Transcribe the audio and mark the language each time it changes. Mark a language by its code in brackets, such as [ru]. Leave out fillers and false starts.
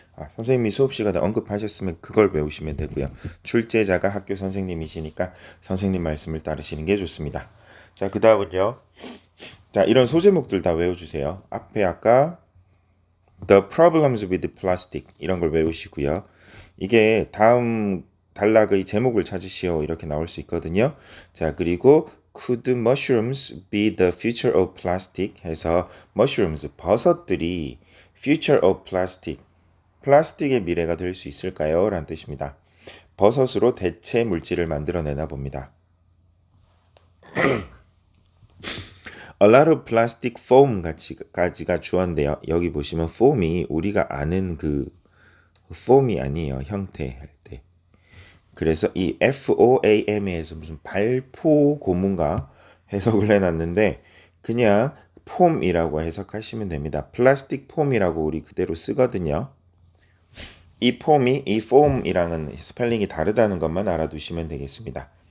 [ko] 선생님이 수업 시간에 언급하셨으면 그걸 외우시면 되고요. 출제자가 학교 선생님이시니까 선생님 말씀을 따르시는 게 좋습니다. 자, 그 다음은요. 자, 이런 소제목들 다 외워주세요. 앞에 아까 [en] The problems with plastic [ko] 이런 걸 외우시고요. 이게 다음 단락의 제목을 찾으시오 이렇게 나올 수 있거든요. 자, 그리고 [en] Could mushrooms be the future of plastic? [ko] 해서 mushrooms, 버섯들이 future of plastic, 플라스틱의 미래가 될 수 있을까요? 라는 뜻입니다. 버섯으로 대체 물질을 만들어내나 봅니다. [en] A lot of plastic foam [ko] 까지가 주어인데요. 여기 보시면 foam이 우리가 아는 그 foam이 아니에요. 형태 할 때. 그래서 이 FOAM에서 무슨 발포 고문가 해석을 해놨는데 그냥 폼이라고 해석하시면 됩니다. 플라스틱 폼이라고 우리 그대로 쓰거든요. 이 폼이 이 폼이랑은 스펠링이 다르다는 것만 알아두시면 되겠습니다.